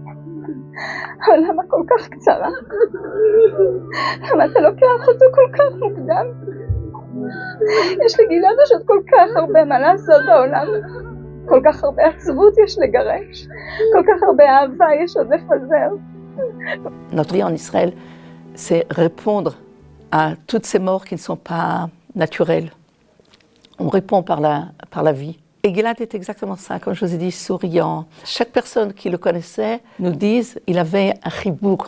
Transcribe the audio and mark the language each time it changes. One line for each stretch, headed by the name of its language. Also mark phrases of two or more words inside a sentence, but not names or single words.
Hebrew: העולם הכל כך קצרה, למה אתה לוקח אותו כל כך מוקדם? יש לגלעד יש עוד כל כך הרבה מה לעשות בעולם. כל כך הרבה עצבות יש לגרש, כל כך הרבה אהבה יש עוד לפזר.
French: Notre vie en Israël, c'est répondre à toutes ces morts qui ne sont pas naturelles. On répond par la vie. Et Gilad est exactement ça, comme je vous ai dit, souriant. Chaque personne qui le connaissait nous dise il avait un chibouk.